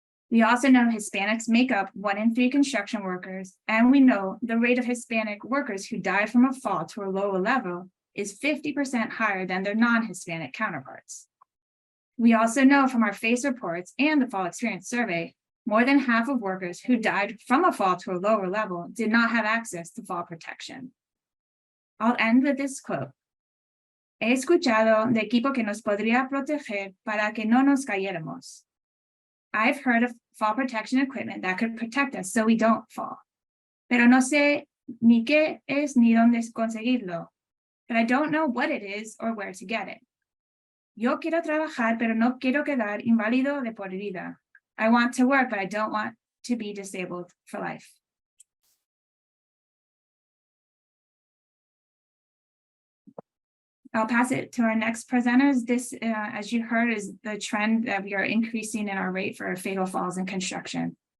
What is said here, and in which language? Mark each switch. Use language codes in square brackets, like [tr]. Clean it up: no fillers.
[en] We also know Hispanics make up 1 in 3 construction workers, and we know the rate of Hispanic workers who die from a fall to a lower level is 50% higher than their non-Hispanic counterparts. We also know from our FACE reports and the Fall Experience Survey, more than half of workers who died from a fall to a lower level did not have access to fall protection. I'll end with this quote. [es] He escuchado de equipo que nos podría proteger para que no nos cayéramos. [en] I've heard of fall protection equipment that could protect us so we don't fall. [es] Pero no sé ni qué es ni dónde conseguirlo. [en] But I don't know what it is or where to get it. [es] Yo quiero trabajar, pero no quiero quedar inválido de por vida. [en] I want to work, but I don't want to be disabled for life. I'll pass it to our next presenters. This, as you heard, is the trend that we are increasing in our rate for fatal falls in construction.